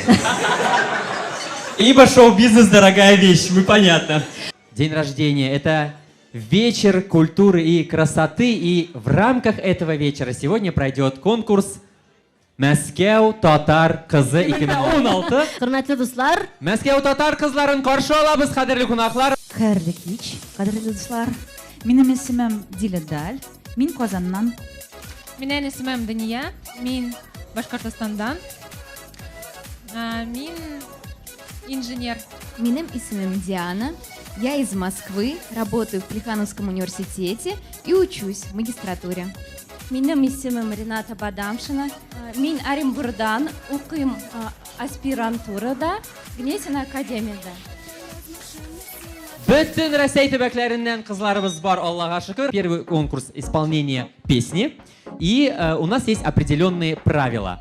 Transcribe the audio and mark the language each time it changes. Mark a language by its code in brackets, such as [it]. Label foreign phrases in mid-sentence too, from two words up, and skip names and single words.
[ru] Ибо шоу-бизнес дорогая вещь, мы понятно. День рождения – это вечер культуры и красоты, и в рамках этого вечера сегодня пройдет конкурс Мәскәү татар кызы 2016. [tt] Хөрмәтле дуслар, Мәскәү татар кызларын каршы алабыз, кадерле кунаклар. Хәерле кич, кадерле дуслар. Минем исемем Диледаль. Мин Казаннан. Минем исемем Дания. Мин Башкортостандан. Мин инженер. Минем исемем Диана. [ru] Я из Москвы, работаю в Плехановском университете и учусь в магистратуре. [tt] Минем исемем Рената Бадамшина. Мин Оренбургдан, укыйм аспирантурада, Гнесин академияда. Bütün Россия төбәкләреннән кызларыбыз бар, Аллаһка шөкер. [ru] Первый конкурс исполнения песни. И у нас есть определенные правила.